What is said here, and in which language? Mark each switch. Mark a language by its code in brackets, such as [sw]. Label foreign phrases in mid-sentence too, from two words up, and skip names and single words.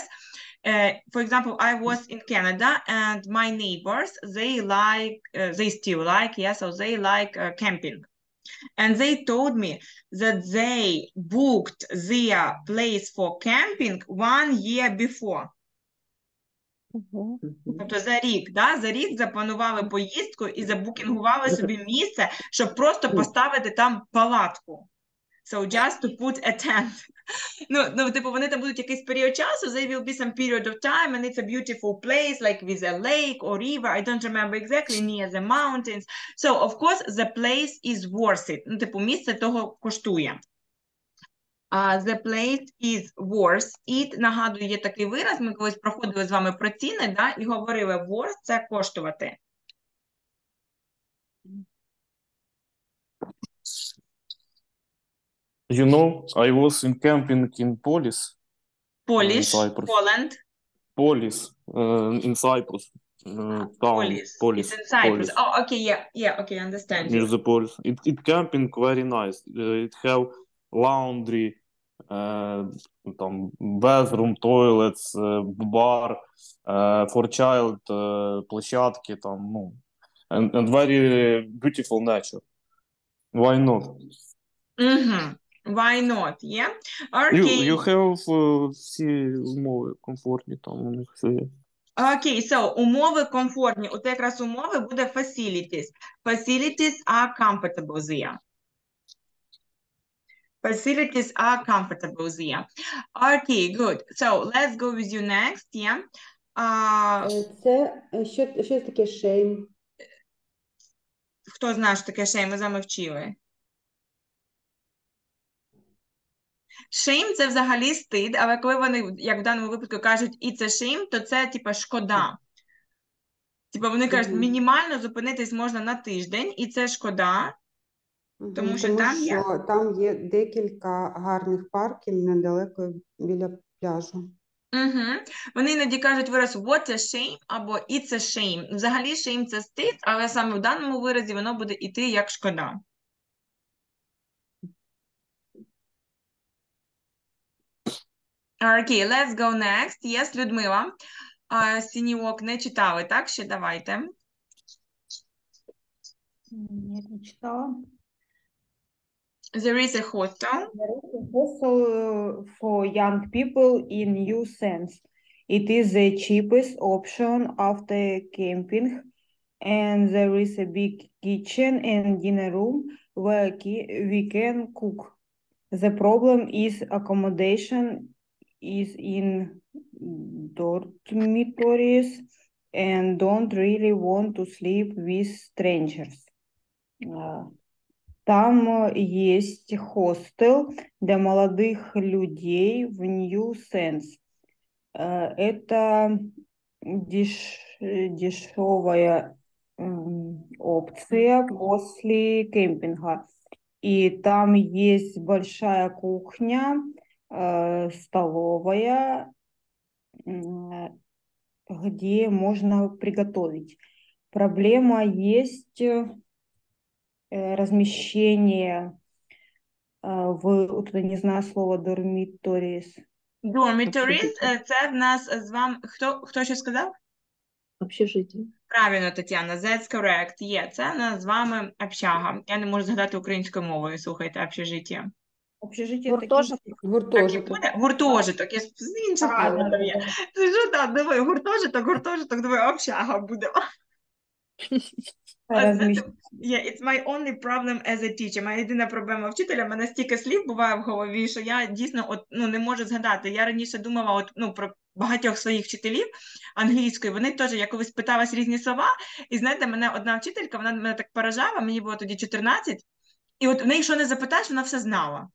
[en] For example, I was in Canada and my neighbors, they still like, yes, so they like camping. And they told me that they booked their place for camping 1 year before. [uk] Тобто за рік, да? За рік запланували поїздку і забукінгували собі місце, щоб просто поставити там палатку. [en] So just to put a tent. [uk] Ну, типу, вони там будуть якийсь період часу, [en] there will be some period of time, and it's a beautiful place, like with a lake or river, I don't remember exactly, near the mountains. So, of course, the place is worth it. [uk] Ну, типу, місце того коштує. [en] The place is worth it. [uk] Нагадую, є такий вираз, ми колись проходили з вами про ціни, да, і говорили, worth – це коштувати. [en] You know, I was in camping in Polis. Polish, Cyprus. Poland. Polis, in Cyprus. Town. Polis. It's in Cyprus. Polis. Oh, okay, yeah, okay, understand Near you. the Polis. It camping very nice. It have laundry, там, bathroom, toilets, bar, for child, [uk] площадки, там, ну, [en] and very beautiful nature. Why not? Why not, yeah? Okay. You have [uk] всі умови комфортні, там у них все є. Окей, so, умови комфортні. От якраз умови буде facilities. [en] Facilities are comfortable there. Facilities are comfortable there. Okay, good. So, let's go with you next, yeah? [uk] Це, що таке shame? Хто знає, що таке shame? Ми з вами вчили. Shame – це взагалі стид, але коли вони, як в даному випадку, кажуть [en] «it's a shame», [uk] то це, типа, шкода. Типа, вони кажуть, мінімально зупинитись можна на тиждень, і це шкода, тому що там є декілька гарних парків недалеко біля пляжу. Вони іноді кажуть вираз [en] «what a shame» [uk] або [en] «it's a shame». [uk] Взагалі, shame – це стид, але саме в даному виразі воно буде іти як шкода. Окей, let's go next. Yes, Людмила. Синьок не читали, так? Ще давайте. Ні, не читала. [en] There is a hostel. There is a hostel for young people in new sense. It is the cheapest option after camping, and there is a big kitchen and dinner room where we can cook. The problem is accommodation is in dormitories and don't really want to sleep with strangers. [ru] Там есть хостел для молодых людей в New Sense. Это дешевая опция после кемпинга. И там есть большая кухня, столовая, где можно приготовить. Проблема есть размещение тут я не знаю слово dormitories. [uk] Dormitories, це в нас з вами, хто що сказав? [ru] Общежитие. [uk] Правильно, Тетяна, [en] that's correct. [uk] Є, це в нас з вами общага. Я не можу згадати українською мовою, слухайте, общежиття. [ru] Общежитие [uk] Гуртожиток. Гуртожиток. Гуртожиток, я з інших предметів є. Сижу там, диви, гуртожиток, диви, общага буде. [en] Yeah, it's my only problem as a teacher. [uk] Моя єдина проблема вчителя, в мене стільки слів буває в голові, що я дійсно не можу згадати. Я раніше думала про багатьох своїх вчителів англійської, вони теж, я колись питалась різні слова, і знаєте, мене одна вчителька, вона мене так поражала, мені було тоді 14, і от в неї що не запитаєш, вона все знала.